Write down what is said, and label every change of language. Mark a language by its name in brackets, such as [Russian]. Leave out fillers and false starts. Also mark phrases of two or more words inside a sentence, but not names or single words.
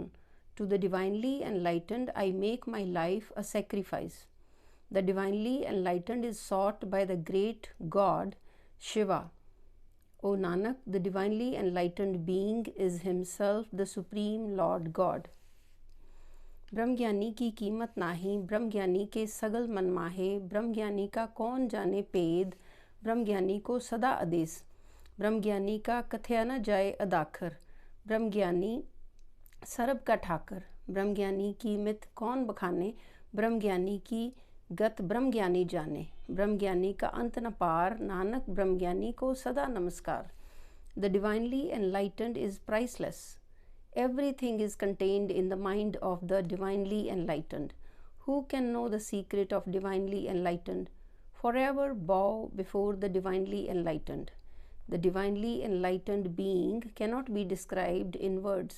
[English] To the divinely enlightened I make my life a sacrifice. The divinely enlightened is sought by the great God Shiva. O Nanak, the divinely enlightened being is himself the supreme Lord God. [Punjabi] ਬ੍ਰਹਮ ਗਿਆਨੀ ਕੀ ਕੀਮਤ ਨਾਹੀ, ਬ੍ਰਹਮ ਗਿਆਨੀ ਕੇ ਸਗਲ ਮਨ ਮਾਹੇ, ਬ੍ਰਹਮ ਗਿਆਨੀ ਕਾ ਕੌਨ ਜਾਨੇ ਪੇਦ, ਬ੍ਰਹਮ ਗਿਆਨੀ ਕੋ ਸਦਾ ਆਦੇਸ਼, ਬ੍ਰਹਮ ਗਿਆਨੀ ਕਾ ਕਥਿਆ ਨ ਜਾਏ ਅਦਾਖਰ, ਬ੍ਰਹਮ ਗਿਆਨੀ ਸਰਬ ਕਾ ਠਾਕਰ, ਬ੍ਰਹਮ ਗਿਆਨੀ ਕੀ ਮਿਤ ਕੌਨ ਬਖਾਨੇ, ਬ੍ਰਹਮ ਗਿਆਨੀ ਕੀ ਗਤ ਬ੍ਰਹਮ ਗਿਆਨੀ ਜਾਨੇ, ਬ੍ਰਹਮ ਗਿਆਨੀ ਕਾ ਅੰਤ ਨ ਪਾਰ, ਨਾਨਕ ਬ੍ਰਹਮ ਗਿਆਨੀ ਕੋ ਸਦਾ ਨਮਸਕਾਰ। [English] The divinely enlightened is priceless. Everything is contained in the mind of the divinely enlightened. Who can know the secret of divinely enlightened? Forever bow before the divinely enlightened. The divinely enlightened being cannot be described in words.